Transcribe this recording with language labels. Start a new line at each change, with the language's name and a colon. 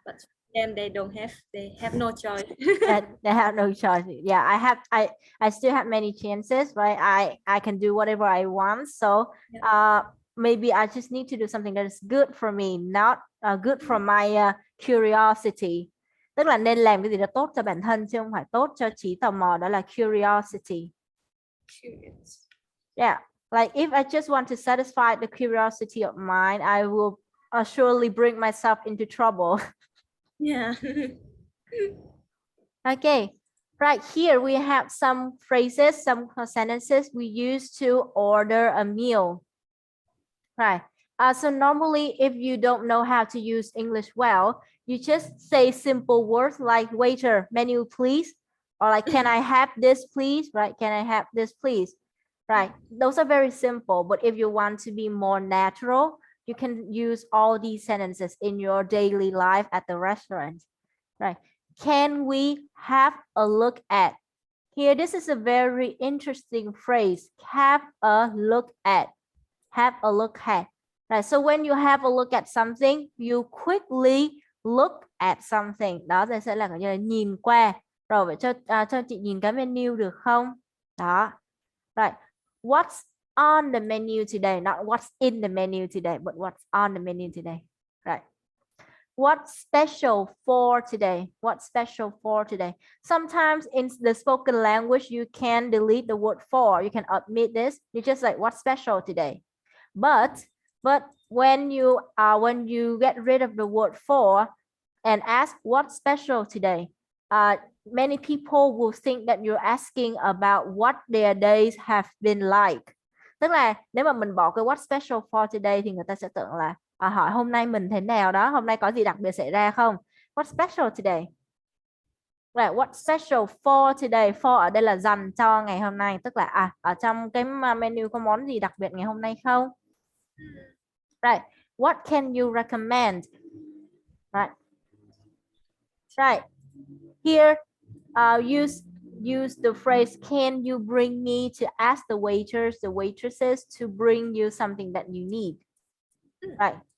English: But them, they have no choice. They have no choice. Yeah, I still have many chances, right? I can do whatever I want. So Yeah. maybe I just need to do something that is good for me, not good for my curiosity.
Vietnamese: Tức là nên làm cái gì đó tốt cho bản thân chứ không phải tốt cho trí tò mò, đó là curiosity.
English: Curious. Yeah, like if I just want to satisfy the curiosity of mine, I will surely bring myself into trouble. Yeah. Okay, right here we have some phrases, some sentences we use to order a meal. Right. So normally, if you don't know how to use English well, you just say simple words like waiter, menu, please, or like, can I have this, please? Right? Can I have this, please? Right. Those are very simple. But if you want to be more natural, you can use all these sentences in your daily life at the restaurant. Right. Can we have a look at? Here, this is a very interesting phrase. Have a look at. Have a look at. Right. So when you have a look at something, you quickly look at something.
Vietnamese: Đó sẽ là như là nhìn qua. Rồi vậy cho chị nhìn cái menu được không?
English: Đó. Right. What's on the menu today? Not what's in the menu today, but what's on the menu today. Right. What's special for today? What's special for today? Sometimes in the spoken language, you can delete the word for. You can omit this. You just like, what's special today? But when you get rid of the word for and ask what's special today, many people will think that you're asking about what their days have been like.
Vietnamese: Tức là nếu mà mình bỏ cái
English: what's special for today
Vietnamese: thì người ta sẽ tưởng là hỏi hôm nay mình thế nào đó, hôm nay có gì đặc biệt xảy ra không?
English: What's special today? Right, what's special for today?
Vietnamese: For ở đây là dành cho ngày hôm nay, tức là ở trong cái menu có món gì đặc biệt ngày hôm nay không?
English: Right, what can you recommend? Right. Right. Here, use the phrase, can you bring me, to ask the waiters, the waitresses to bring you something that you need. Right.